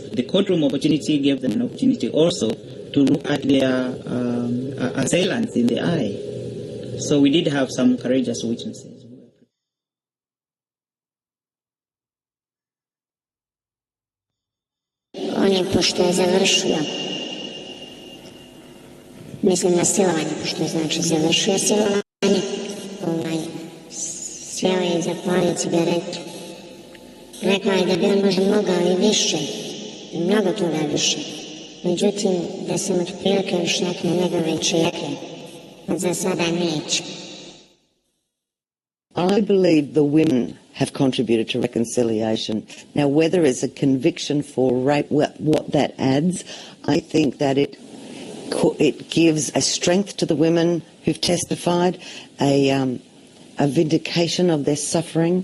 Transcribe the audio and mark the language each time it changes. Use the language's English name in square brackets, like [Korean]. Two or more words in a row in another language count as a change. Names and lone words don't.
[English] The courtroom opportunity gave them an opportunity also to look at their assailants in the eye. So we did have some courageous witnesses. [Bosnian] On je, pošto je završio, mislim na silovanje, pošto je znači završio silovanje, sjeo je i zapalio cigaretu. Rekao je da bi on možda mogao i više, i mnogo toga više. Međutim, da sam otprilike još neke njegove čijeke, za sada neće. [English] I believe the women have contributed to reconciliation. Now, whether it's a conviction for rape, what that adds, I think that it gives a strength to the women who've testified, a vindication of their suffering.